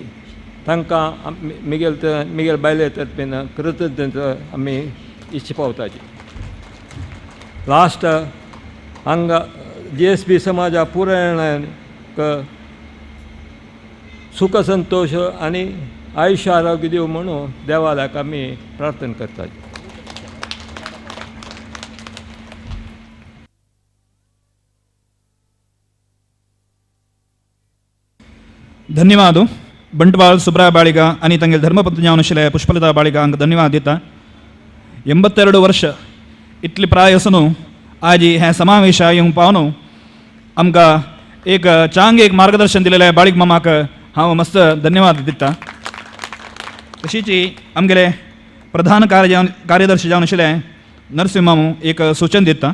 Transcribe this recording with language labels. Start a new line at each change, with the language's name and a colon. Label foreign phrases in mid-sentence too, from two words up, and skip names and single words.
Konkani: तांकां मिगेल बायले तर्फेन कृतज्ञता आमी इश्ट पावताची. लास्ट हांगा GSB समाजा पुराय सुख संतोष आनी आयुश्य आरोग्य दिव म्हणून देवाल्याक आमी प्रार्थना करतात. ಧನ್ಯವಾದ ಬಂಟ್ವಾಳ ಸುಬ್ರಾಯ ಬಾಳಿಗ आणि ತಂಗೆ ಧರ್ಮಪತ್ನಿ ಅವನಶಿಲೆ पुष्पलता बाळिगा हांकां धन्यवाद दिता. 82 वर्ष इतली प्राय आसून आज हे समावेश येवंक पावून आमकां एक चांग एक मार्गदर्शन दिलेल्या बाळिग मामाक हांव मस्त धन्यवाद दिता. तशीच आमगेले प्रधान कार्यदर्शी जावन आशिल्ले नरसिंह मामू एक सूचन दिता.